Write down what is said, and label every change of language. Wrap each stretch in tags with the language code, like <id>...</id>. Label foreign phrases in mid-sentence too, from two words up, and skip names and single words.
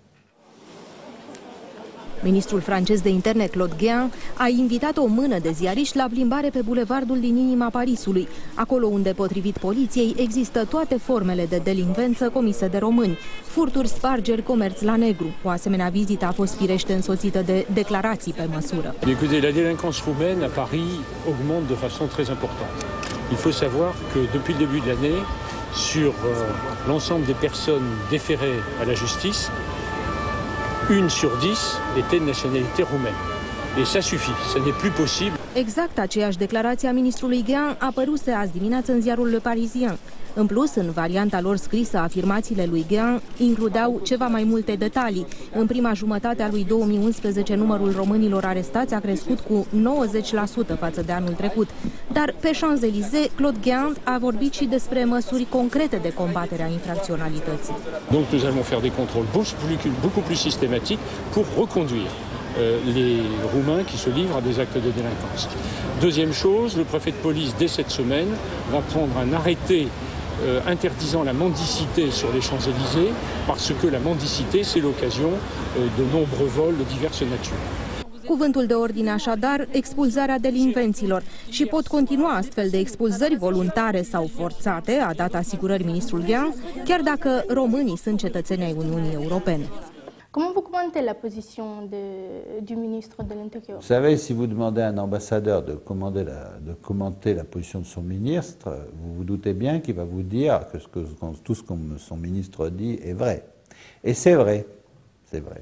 <ro>Ministrul francez de interne, Claude Guéant, a invitat o mână de ziariști la plimbare pe bulevardul din inima Parisului, acolo unde, potrivit poliției, există toate formele de delinvență comise de români, furturi, spargeri, comerț la negru. O asemenea vizită a fost firește însoțită de declarații pe măsură.</ro> <fr>Écoutez, la délinquance roumaine à Paris augmente de façon très importante. Il faut savoir que depuis le début de l'année, sur l'ensemble des personnes déférées à la justice, 1 sur 10 était de nationalité roumaine. Et ça suffit, ça n'est plus possible.</fr> <ro>Exact aceeași declarație a ministrului Guéant apăruse azi dimineață în ziarul Le Parisien. În plus, în varianta lor scrisă, afirmațiile lui Guéant includeau ceva mai multe detalii. În prima jumătate a lui 2011, numărul românilor arestați a crescut cu 90% față de anul trecut. Dar pe Champs-Élysées, Claude Guéant a vorbit și despre măsuri concrete de combatere a infracționalității.</ro> <fr>Donc nous allons faire des contrôles beaucoup plus systématiques pour reconduire les Roumains qui se livrent à des actes de délinquance. Deuxième chose, le préfet de police, dès cette semaine, va prendre un arrêté interdisant la mendicité sur les Champs-Élysées, parce que la mendicité, c'est l'occasion de nombreux vols de diverses natures.</fr> <ro>Cuvântul de ordine așadar, expulzarea delinvenților. Și pot continua astfel de expulzări voluntare sau forțate, a dat asigurări ministrul Guéant, chiar dacă românii sunt cetățeni ai Uniunii Europene.</ro> <fr>Comment vous commentez la position du ministre de l'Intérieur? Vous savez, si vous demandez à un ambassadeur de commenter la position de son ministre, vous vous doutez bien qu'il va vous dire que tout ce que son ministre dit est vrai. Et c'est vrai, c'est vrai.</fr>